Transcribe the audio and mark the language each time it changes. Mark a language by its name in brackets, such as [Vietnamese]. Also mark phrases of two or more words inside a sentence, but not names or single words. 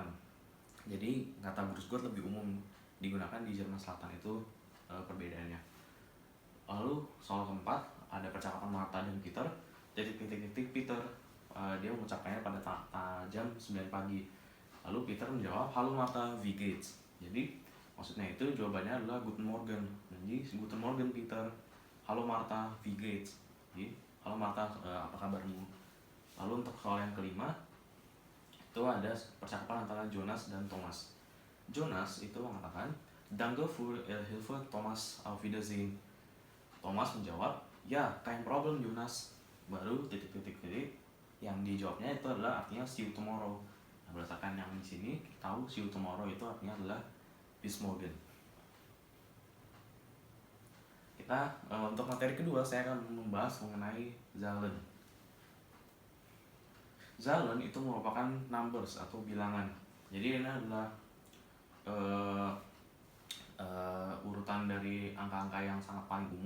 [Indonesian] Jadi kata [German] Grüß Gott [Indonesian] lebih umum digunakan di Jerman Selatan, itu perbedaannya. Lalu soal keempat ada percakapan Martha dan Peter. Peter dia mengucapkannya pada jam 9 pagi. Lalu Peter menjawab, halo Martha, [German] wie geht's? [Indonesian] Jadi maksudnya itu jawabannya adalah [German] Guten Morgen. Jadi Guten Morgen Peter, halo Martha, wie geht's? [Indonesian] Jadi halo Martha, apa kabarmu? Lalu untuk soal yang kelima itu ada percakapan antara Jonas dan Thomas. Jonas itu mengatakan, [German] Danke für Ihre Hilfe Thomas, auf Wiedersehen. [Indonesian] Thomas menjawab, ya [German] kein problem [Indonesian] Jonas. Baru yang dijawabnya itu adalah artinya [English] see you tomorrow. [Indonesian] Nah, berdasarkan yang di sini kita tahu [English] see you tomorrow [Indonesian] itu artinya adalah [German] bis morgen. [Indonesian] Kita untuk materi kedua saya akan membahas mengenai Zahlen. Zahlen itu merupakan numbers atau bilangan. Jadi ini adalah urutan dari angka-angka yang sangat paling umum.